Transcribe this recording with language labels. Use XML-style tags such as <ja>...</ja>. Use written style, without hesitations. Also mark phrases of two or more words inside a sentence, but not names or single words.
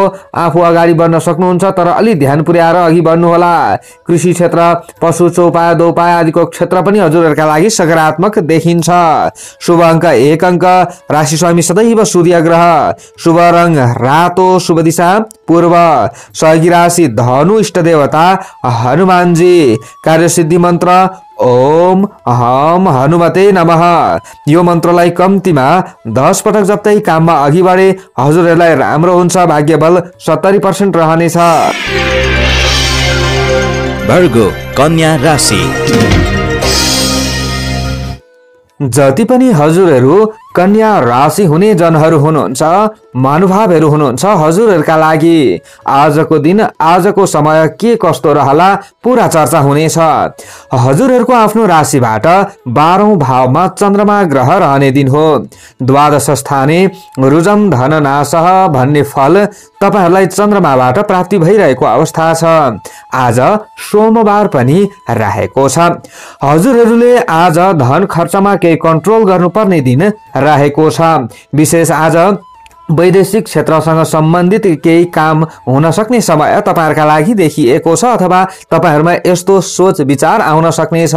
<ne>आफू अगाडि बढ्न सक्नुहुन्छ तर अलि ध्यान पुर्याएर अघि बढ्नु होला। कृषि क्षेत्र, पशु चौपाया दोपाया आदिको क्षेत्र पनि हजुरहरूका लागि सकारात्मक देखिन्छ। शुभ अंक 1 अंक, राशि स्वामी सदैव सूर्य ग्रह, शुभ रंग रातो, शुभ दिशा पूर्व, सहयोगी राशि धनु, इष्ट देवता हनुमानजी, कार्यसिद्धि मन्त्र</ne> <sa>ओम हम हनुमते नमः।</sa> <ne>यो मन्त्रलाई कम्तीमा 10 पटक जप्दै काममा अघि बढे हजुरहरूलाई राम्रो हुन्छ। भाग्य बल 70% रहनेछ। वर्गो कन्या राशि। जति पनि हजुरहरू कन्या राशि हुने जनहरू हुनुहुन्छ, महानुभावहरू हुनुहुन्छ, हजुरहरूका लागि आजको दिन, आजको समय के कस्तो रहला पूरा चर्चा हुनेछ। हजुरहरूको आफ्नो राशिबाट 12औं भावमा चन्द्रमा ग्रह रहने दिन हो।</ne> <sa>द्वादश स्थाने रुजम धननाशः</sa> <ne>भन्ने फल तपाईहरुलाई चन्द्रमाबाट प्राप्ति भइरहेको अवस्था छ। आज सोमबार पनि रहेको छ। हजुरहरूले आज धन खर्चमा केही कन्ट्रोल गर्नुपर्ने दिन रहेको छ। विशेष आज वैदेशिक क्षेत्रसँग सम्बन्धित केही काम हुन सक्ने समय तपाईहरुका लागि देखिएको छ अथवा तपाईहरुमा यस्तो सोच विचार आउन सक्ने छ।</ne>